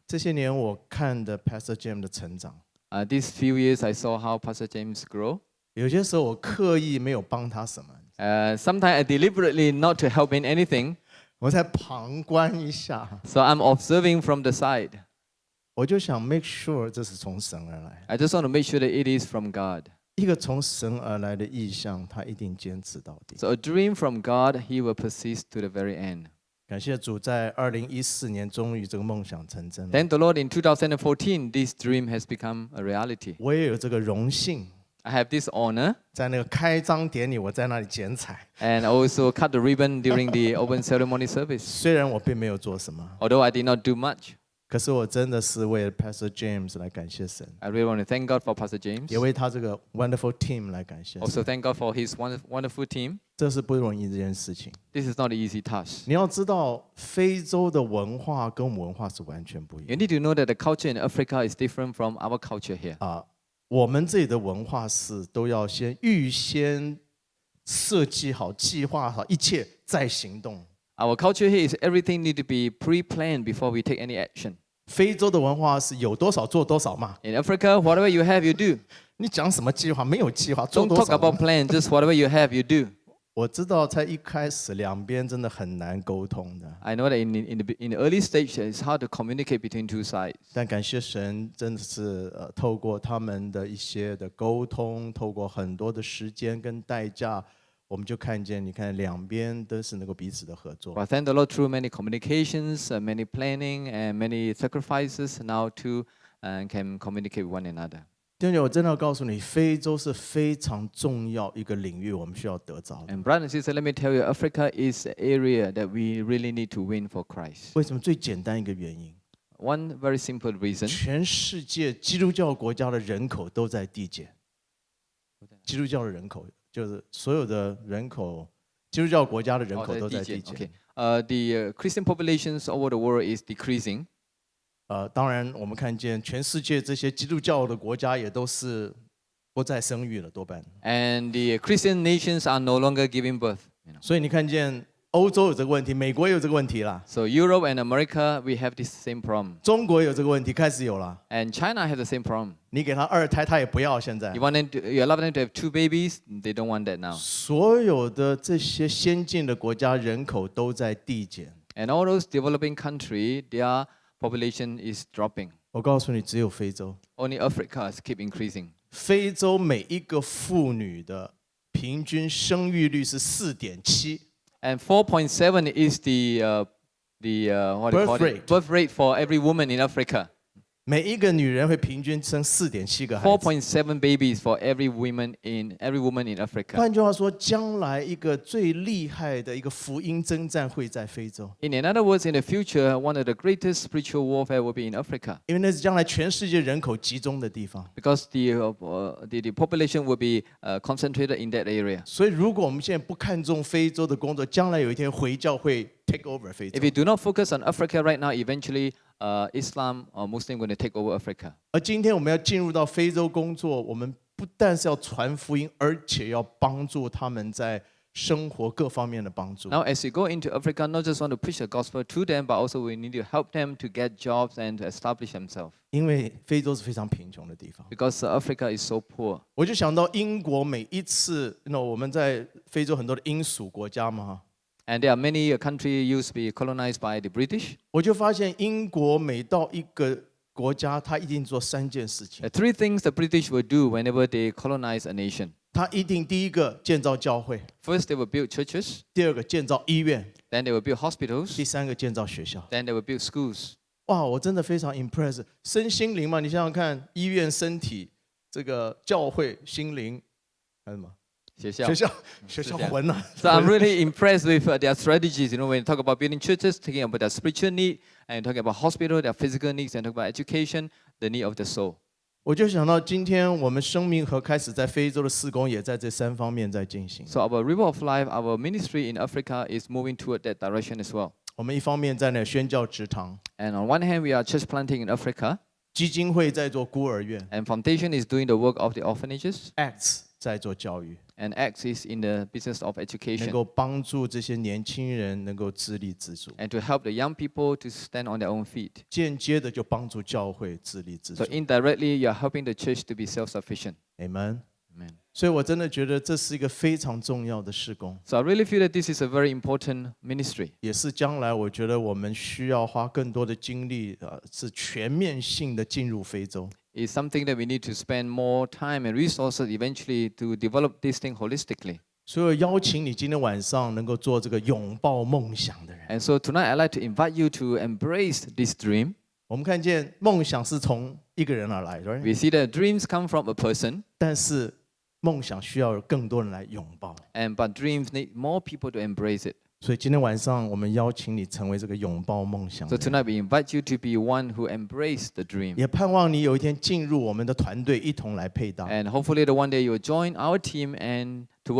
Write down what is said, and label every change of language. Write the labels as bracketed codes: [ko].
[zh] 这些年我看的 Pastor James 的成长， [en] These few years, I saw how Pastor James grow. [zh] 有些时候我刻意没有帮他什么， [en] Sometimes I deliberately not to help in anything, [zh] 我在旁观一下， [en] so I'm observing from the side. [zh] 我就想 [en] make sure [zh] 这是从神而来。 [en] I just want to make sure that it is from God. [zh] 一个从神而来的意向，他一定坚持到底。 [en] So a dream from God, he will persist to the very end. [zh] 感谢主，在2014年终于这个梦想成真了。 [en] Thank the Lord, in 2014, this dream has become a reality. [zh] 我也有这个荣幸， [en] I have this honor, [zh] 在那个开张典礼，我在那里剪彩。 [en] and also cut the ribbon during the open ceremony service. [zh] 虽然我并没有做什么， [en] Although I did not do much, [zh] 可是我真的是为了 Pastor James 来感谢神， [en] I really want to thank God for Pastor James. [zh] 也为他这个 [en] wonderful team [zh] 来感谢神。 [en] Also thank God for his wonderful team. [zh] 这是不容易的一件事情。 [en] This is not an easy task. [zh] 你要知道，非洲的文化跟我们文化是完全不一 [en] You [zh] 样 [en] need to know that the culture in Africa is different from our culture here. [zh] 啊。我们这里的文化是都要预先设计好、计划好，一切再行动。 [en] Our culture here is everything need to be pre-planned before we take any action. [zh] 非洲的文化是有多少做多少嘛。 [en] In Africa, whatever you have, you do. [zh] 你讲什么计划？没有计划，做 [en] Don't [zh] 多 [en] talk [zh] 少 [en] about [zh] 嘛。 [en] plan, just whatever you have, you do. [zh] 我知道，在一开始两边真的很难沟通的， [en] I know that in the early stage, it's hard to communicate between two sides. [zh] 但感谢神，真的是透过他们的一些的沟通，透过很多的时间跟代价，我们就看见，你看两边都是能够彼此的合作。 [en] But thank the Lord through many communications, many planning, and many sacrifices, now two can communicate with one another. [zh] 弟兄姐妹，我真的要告诉你，非洲是非常重要一个领域，我们需要得着的。 [en] And brothers and sisters, let me tell you, Africa is an area that we really need to win for Christ. [zh] 为什么？最简单一个原因， [en] One very simple reason. [zh] 全世界基督教国家的人口都在递减。基督教的人口就是所有的人口，基督教国家的人口都在递减。 [en] Okay. The Christian populations over the world is decreasing. [zh] 当然，我们看见全世界这些基督教的国家也都是不再生育了，多半。 [en] And the Christian nations are no longer giving birth. [zh] 所以你看见欧洲有这个问题，美国也有这个问题啦， [en] So Europe and America, we have this same problem. [zh] 中国也有这个问题，开始有了。 [en] And China has the same problem. [zh] 你给他二胎，他也不要。现在 [en] You allow them to have 2 babies, they don't want that now. [zh] 所有的这些先进的国家人口都在递减。 [en] And all those developing countries, their population is dropping. [zh] 我告诉你，只有非洲， [en] Only Africa keep increasing. [zh] 非洲每一个妇女的平均生育率是4.7。 [en] And 4.7 is the what do you call Birth it? Birth rate for every woman in Africa. [zh] 每一个女人会平均生4.7个孩子。 [en] 4.7 babies for every woman in Africa. [zh] 换句话说，将来一个最厉害的一个福音征战会在非洲， [en] In other words, in the future, one of the greatest spiritual warfare will be in Africa. [zh] 因为那是将来全世界人口集中的地方。 [en] Because the population will be concentrated in that area. [zh] 所以，如果我们现在不看重非洲的工作，将来有一天回教会 [en] take over [zh] 非洲 [en] If。we do not focus on Africa right now, eventually Islam or Muslim going to take over Africa. [zh] 而今天我们要进入到非洲工作，我们不但是要传福音，而且要帮助他们在生活各方面的帮助。 [en] Now, as we go into Africa, not just want to preach the gospel to them, but also we need to help them to get jobs and to establish themselves. [zh] 因为非洲是非常贫穷的地方， [en] Because Africa is so poor. [zh] 我就想到英国每一次，我们在非洲很多的英属国家嘛， [en] And there are many countries used to be colonized by the British. [zh] 我就发现英国每到一个国家，他一定做3件事情。 [en] Three things the British will do whenever they colonize a nation. [zh] 他一定第一个建造教会， [en] First, they will build churches. [zh] 第二个建造医院， [en] Then they will build hospitals. [zh] 第三个建造学校。 [en] Then they will build schools. [zh] 哇，我真的非常 impressed。身心灵嘛，你想想看，医院身体，这个教会心灵，还是什么？学校。学校混了。 [en] So I'm really impressed with their strategies. You know, when you talk about building churches, talking about their spiritual need, and talking about hospital, their physical needs, and talking about education, the need of the soul. [zh] 我就想到今天我们生命河开始在非洲的事工，也在这3方面在进行。 [en] So our River of Life, our ministry in Africa is moving toward that direction as well. [zh] 我们一方面在那宣教职堂， [en] And on one hand, we are church planting in Africa, [zh] 基金会在做孤儿院 [en] and Foundation is doing the work of the orphanages, [zh] ，Acts 在做教育， [en] and X is in the business of [zh] 能 [en] education, [zh] 够帮助这些年轻人能够自立自主， [en] and to help the young people to stand on their own feet. [zh] 间接的就帮助教会自立自主 [en] So。 indirectly, you are helping the church to be self-sufficient. Amen。 Amen. [zh] 所以我真的觉得这是一个非常重要的事工， [en] So I really feel that this is a very important ministry. [zh] 也是将来我觉得我们需要花更多的精力，是全面性的进入非洲。 [en] It's something that we need to spend more time and resources eventually to develop this thing holistically. [zh] 所以我邀请你今天晚上能够做这个拥抱梦想的人。 [en] And so tonight I'd like to invite you to embrace this dream. [zh] 我们看见梦想是从一个人而来的， [en] We see that dreams come from a person, [zh] 但是梦想需要有更多人来拥抱。 [en] but dreams need more people to embrace it. [zh] 所以今天晚上我们邀请你成为这个拥抱梦想 [en] So [zh] 的人， [en] tonight we invite you to be one who embrace the dream. [zh] 也盼望你有一天进入我们的团队，一同来配搭。 [en] And hopefully the one day you will join our team and to work